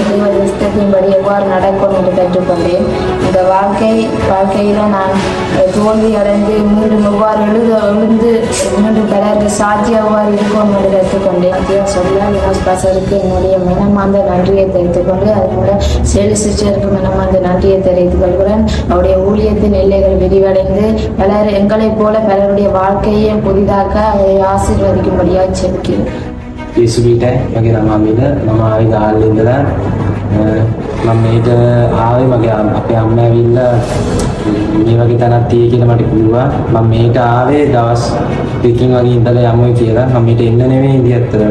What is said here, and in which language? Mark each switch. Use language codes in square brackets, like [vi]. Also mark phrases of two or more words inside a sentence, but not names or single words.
[ta] தேவ சித்தத்தின்படி எவ்வாறு நடக்கும் என்று கற்றுக்கொண்டேன். இந்த வாழ்க்கையில் நான் தோல்வி அடைந்து மீண்டும் எவ்வாறு எழுந்து மீண்டும் பலருக்கு சாட்சியாக எவ்வாறு இருக்கும் என்று கற்றுக்கொண்டேன். சொல்ல வினோஸ் பாசருக்கு என்னுடைய மனமார்ந்த நன்றியை தெரிவித்துக் கொண்டு அதுபோல சேலு சிஸ்டருக்கு மனமார்ந்த நன்றியை தெரிவித்துக் கொள்கிறேன். அவருடைய ஊழியத்தின் எல்லைகள் விரிவடைந்து பலர் எங்களைப் போல பலருடைய வாழ்க்கையை புதிதாக்க அதை ආශිර්වාදිக்கும்படியாக செபிக்கிறேன். [si] යේසුවිට මගේ නම අමිල. මම ආවේ ගාල්ලේ ඉඳලා. මම මේට ආවේ මගේ අපේ අම්මා ඇවිල්ලා මේ වගේ තැනක් තියෙයි කියලා මට කිව්වා. මම මේට ආවේ දවස් දෙකකින් වගේ ඉඳලා යමුයි කියලා. මම මේට එන්න නෙවෙයි ඉඳි ඇත්තටම.